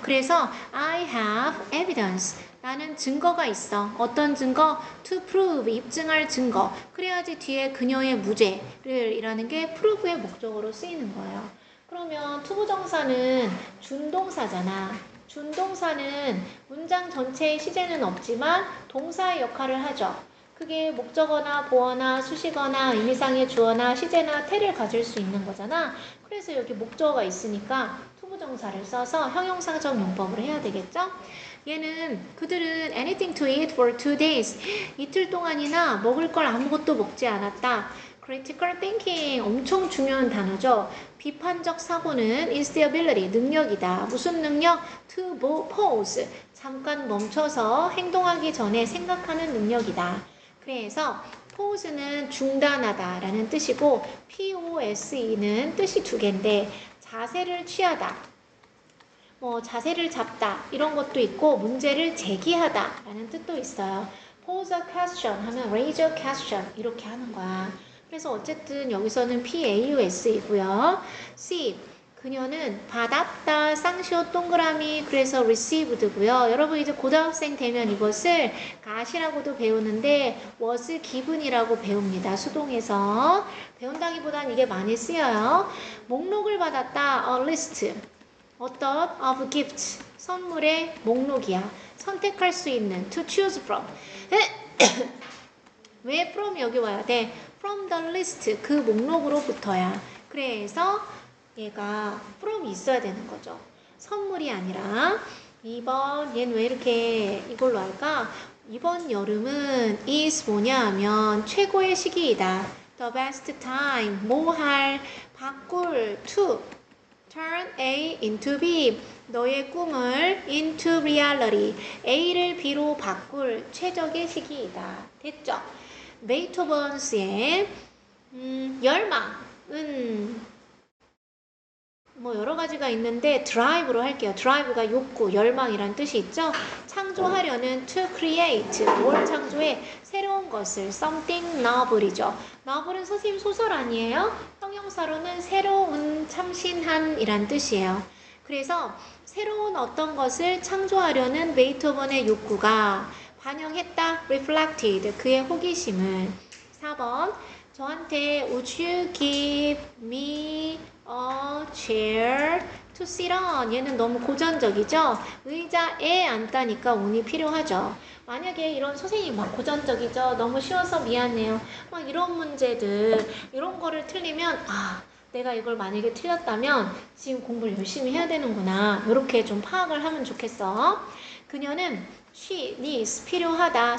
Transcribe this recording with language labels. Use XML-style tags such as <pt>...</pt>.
<en>그래서 I have evidence.</en> <ko>나는 증거가 있어. 어떤 증거?</ko> <en>to prove.</en> <ko>입증할 증거. 그래야지 뒤에 그녀의 무죄를 이라는 게 prove의 목적어로 쓰이는 거예요. 그러면 투부정사는 준동사잖아. 준동사는 문장 전체의 시제는 없지만 동사의 역할을 하죠. 그게 목적어나 보어나 수식어나 의미상의 주어나 시제나 태를 가질 수 있는 거잖아. 그래서 여기 목적어가 있으니까 투부정사를 써서 형용사적 용법을 해야 되겠죠? 얘는 그들은</ko> <en>anything to eat for 2 days.</en> <ko>이틀 동안이나 먹을 걸 아무것도 먹지 않았다.</ko> <en>critical thinking</en> <ko>엄청 중요한 단어죠. 비판적 사고는</ko> <en>is the ability</en> <ko>능력이다. 무슨 능력?</ko> <en>to pause</en> <ko>잠깐 멈춰서 행동하기 전에 생각하는 능력이다. 그래서 pause는 중단하다 라는 뜻이고 pose는 뜻이 두 개인데 자세를 취하다 뭐 자세를 잡다 이런 것도 있고 문제를 제기하다 라는 뜻도 있어요.</ko> <en>pose a question 하면 raise a question</en> <ko>이렇게 하는 거야. 그래서 어쨌든 여기서는 PAUS이고요. C. 그녀는 받았다. 쌍시옷 동그라미 그래서 received고요. 여러분 이제 고등학생 되면 이것을 got이라고도 배우는데 was given이라고 배웁니다. 수동에서. 배운다기보단 이게 많이 쓰여요. 목록을 받았다.</ko> <en>a list.</en> <ko>어떤</ko> <en>of gifts.</en> <ko>선물의 목록이야. 선택할 수 있는</ko> <en>to choose from.</en> <ko>왜 from 여기 와야 돼?</ko> <en>from the list 그 목록으로부터야.</en> <ko>그래서 얘가 from 있어야 되는 거죠. 선물이 아니라 2번 얘는 왜 이렇게 이걸로 할까? 이번 여름은 is 뭐냐 하면 최고의 시기이다.</ko> <en>the best time</en> <ko>뭐 할 바꿀</ko> <en>to turn A into B</en> <ko>너의 꿈을</ko> <en>into reality</en> <ko>A를 B로 바꿀 최적의 시기이다. 됐죠? 베이토벤스의 열망은 뭐 여러 가지가 있는데 드라이브로 할게요. 드라이브가 욕구, 열망이란 뜻이 있죠. 창조하려는</ko> <en>to create,</en> <ko>뭘 창조해? 새로운 것을</ko> <en>something novel</en> <ko>이죠. novel은 선생님 소설 아니에요? 형용사로는 새로운, 참신한 이란 뜻이에요. 그래서 새로운 어떤 것을 창조하려는 베이토벤의 욕구가 반영했다. reflected. 그의 호기심을. 4번. 저한테</ko> <en>would you give me a chair to sit on.</en> <ko>얘는 너무 고전적이죠. 의자에 앉다니까 운이 필요하죠. 만약에 이런 선생님 막 고전적이죠. 너무 쉬워서 미안해요. 막 이런 문제들 이런 거를 틀리면 내가 이걸 만약에 틀렸다면 지금 공부를 열심히 해야 되는구나. 이렇게 좀 파악을 하면 좋겠어. 그녀는</ko> <en>she needs</en> <ko>필요하다.</ko>